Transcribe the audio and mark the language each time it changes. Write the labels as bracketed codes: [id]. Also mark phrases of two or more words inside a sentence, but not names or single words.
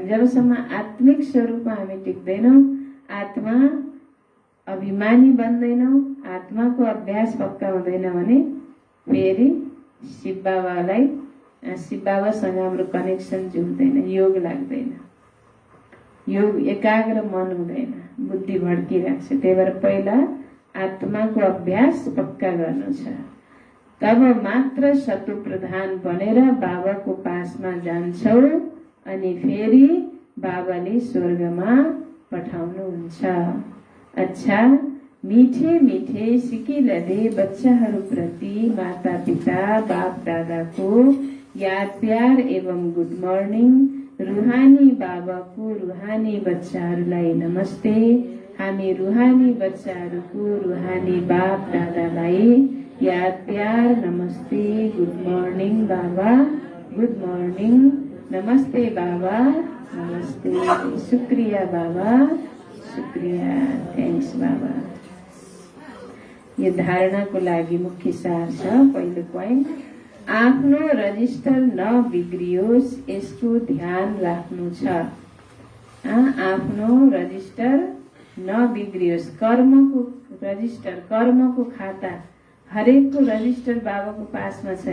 [ne] जबसम्म आत्मिक स्वरूपमा हामी टिक्दैनौँ, आत्मा अभिमानी बन्दैनौँ, आत्माको अभ्यास पक्का हुँदैन भने फेरि शिव बाबासँग हाम्रो कनेक्सन जुट्दैन, योग लाग्दैन, योग एकाग्र मन हुँदैन, बुद्धि भड्किराख्छ। त्यही भएर पहिला आत्माको अभ्यास पक्का गर्नु छ, तब मात्र सतो प्रधान बनेर बाबाको पासमा जान्छौ। अनि फेरि बाबाले स्वर्गमा पठाउनुहुन्छ। अच्छा मीठे मीठे सिकिलले बच्चाहरूप्रति माता पिता बाप दादाको याद प्यार एवं [en] good morning. [ne] रुहानी बाबाको रुहानी बच्चाहरूलाई नमस्ते। हामी रुहानी बच्चाहरूको रुहानी बाप दादालाई याद प्यार नमस्ते, [en] good morning [ne] बाबा, [en] good morning, [ne] नमस्ते बाबा, नमस्ते, शुक्रिया बाबा, शुक्रिया, थ्याङ्क्स बाबा। यो धारणाको लागि मुख्य सार छ। पहिलो पोइन्ट, आफ्नो रजिस्टर नबिग्रियोस् यसको ध्यान राख्नु छ। आफ्नो रजिस्टर नबिग्रियोस्, कर्मको रजिस्टर, कर्मको खाता, हरेकको रजिस्टर बाबाको पासमा छ।